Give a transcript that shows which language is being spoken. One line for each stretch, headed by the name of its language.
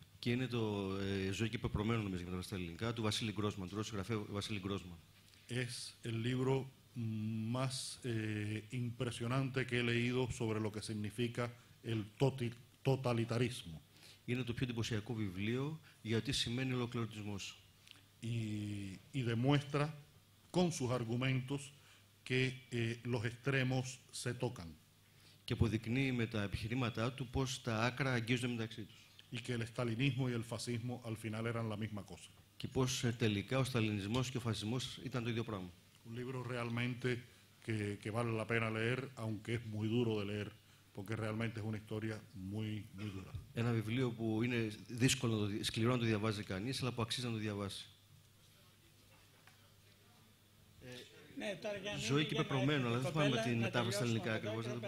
Greek: Και είναι το Ζωή και Πεπρωμένο, νομίζω, για τα ελληνικά, του Βασίλη Γκρόσμαν, του Ρώσου συγγραφέα Βασίλη Γκρόσμαν.
Spanish: Es el libro más impresionante que he leído sobre lo que significa el totalitarismo.
Greek: Είναι το πιο εντυπωσιακό βιβλίο για τι σημαίνει ο ολοκληρωτισμός.
Spanish: Y demuestra con sus argumentos que los extremos se tocan.
Greek: Και αποδεικνύει με τα επιχειρήματά του πώς τα άκρα αγγίζονται μεταξύ τους.
Spanish: Y que el estalinismo y el fascismo al final eran la misma cosa.
Greek: Και πώς τελικά ο σταλινισμός και ο φασισμός ήταν το ίδιο πράγμα.
Spanish: Un libro realmente que vale la pena leer, aunque es muy duro de leer, porque realmente es una historia muy dura.
Greek: Ένα βιβλίο που είναι δύσκολο, σκληρό να το διαβάζει κανείς, αλλά που αξίζει να το διαβάσει. Ναι, Ζωή και Πεπρωμένο, αλλά δεν θυμάμαι την μετάφραση στα ελληνικά ακριβώς.